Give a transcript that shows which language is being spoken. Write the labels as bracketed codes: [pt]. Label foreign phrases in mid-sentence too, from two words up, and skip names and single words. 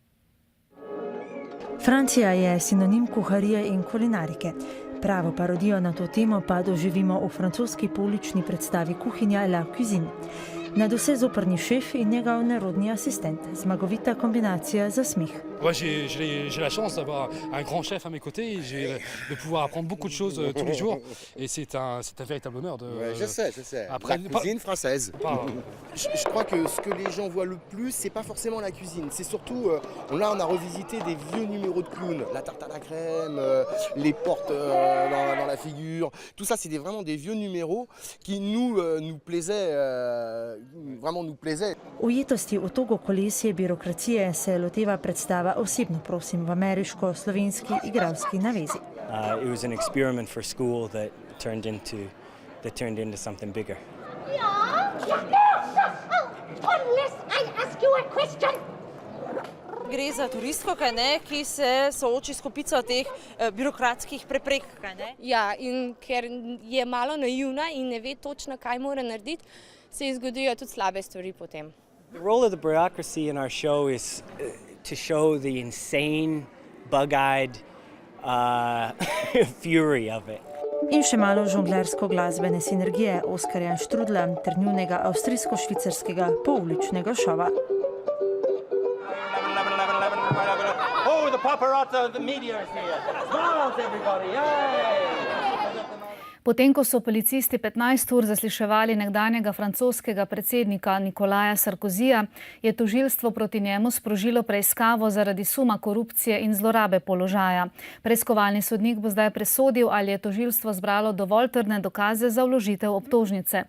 [sl] Francija je sinonim kuharije in kulinarike. Pravo parodijo na to temo pa doživimo v francoski poulični predstavi Kuhinja La Cuisine. Nadvse zoprni šef in njegov narodni asistent. Zmagovita kombinacija za smeh. [fr] J'ai la chance d'avoir un grand chef à mes côtés, de pouvoir apprendre beaucoup de choses tous les jours et c'est un véritable honneur de Je sais. Après, la cuisine française. Je crois que ce que les gens voient le plus, c'est pas forcément la cuisine, c'est surtout on a revisité des vieux numéros de clown, la tarte à la crème, les portes dans la figure. Tout ça c'est vraiment des vieux numéros qui nous plaisaient vraiment nous plaisait. [sl] Ujetosti v togo kolesje birokracije se loteva predstava Osebno prosim v ameriško-slovenski igralski navezi. [en] It was an experiment for school that turned into something bigger. Unless I ask you a question. [sl] Gre za turistko, ki se sooči s kopico teh birokratskih preprek. Ja, in ker je malo naivna in ne ve točno, kaj mora narediti, se ji zgodijo tudi slabe stvari potem. [en] The role of the bureaucracy in our show is to show the insane, bug-eyed fury of it. [sl] In še malo žonglersko-glasbene sinergije Oskarja Štrudla ter njunega avstrijsko-švicarskega pouličnega šova. [en] Oh, the paparazzi, the media is here. Smiles, everybody. Yay! [sl] Potem, ko so policisti 15 ur zasliševali nekdanjega francoskega predsednika Nikolaja Sarkozija, je tožilstvo proti njemu sprožilo preiskavo zaradi suma korupcije in zlorabe položaja. Preiskovalni sodnik bo zdaj presodil, ali je tožilstvo zbralo dovolj trdne dokaze za vložitev obtožnice.